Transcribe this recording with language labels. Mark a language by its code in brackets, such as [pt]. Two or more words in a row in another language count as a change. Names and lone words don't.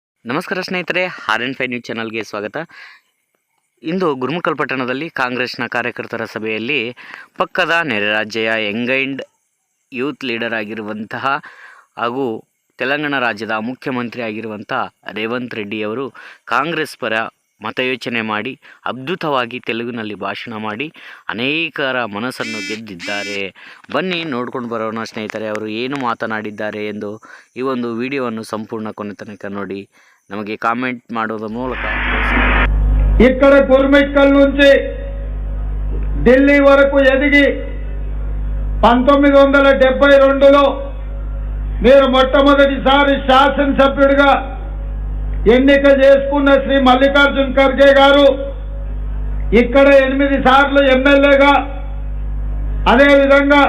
[kn] ನಮಸ್ಕಾರ ಸ್ನೇಹಿತರೆ, RN5 ನ್ಯೂಸ್ ಚಾನಲ್ಗೆ ಸ್ವಾಗತ. ಇಂದು ಗುರುಮುಕಲ್ ಪಟ್ಟಣದಲ್ಲಿ ಕಾಂಗ್ರೆಸ್ನ ಕಾರ್ಯಕರ್ತರ ಸಭೆಯಲ್ಲಿ ಪಕ್ಕದ ನೆರೆ ರಾಜ್ಯ [en] young and youth leader [kn] ಆಗಿರುವಂತಹ ಹಾಗೂ ತೆಲಂಗಾಣ ರಾಜ್ಯದ ಮುಖ್ಯಮಂತ್ರಿ ಆಗಿರುವಂತಹ ರೇವಂತ್ ರೆಡ್ಡಿ ಅವರು ಕಾಂಗ್ರೆಸ್ ಪರ ಮತಯೋಚನೆ ಮಾಡಿ ಅದ್ಭುತವಾಗಿ ತೆಲುಗಿನಲ್ಲಿ ಭಾಷಣ ಮಾಡಿ ಅನೇಕರ ಮನಸ್ಸನ್ನು ಗೆದ್ದಿದ್ದಾರೆ. ಬನ್ನಿ ನೋಡ್ಕೊಂಡು ಬರೋಣ ಸ್ನೇಹಿತರೆ, ಅವರು ಏನು ಮಾತನಾಡಿದ್ದಾರೆ ಎಂದು ಈ ಒಂದು ವಿಡಿಯೋವನ್ನು ಸಂಪೂರ್ಣ ಕೊನೆ ತನಕ ನೋಡಿ ನಮಗೆ ಕಾಮೆಂಟ್ ಮಾಡೋದ್ರ ಮೂಲಕ. [te] ఇక్కడ గుర్మిట్కల్ నుంచి ఢిల్లీ వరకు ఎదిగి 1972లో మీరు మొట్టమొదటిసారి శాసనసభ్యుడిగా ఎన్నిక చేసుకున్న శ్రీ మల్లికార్జున్ ఖర్గే గారు ఇక్కడ 8 సార్లు ఎమ్మెల్యేగా, అదేవిధంగా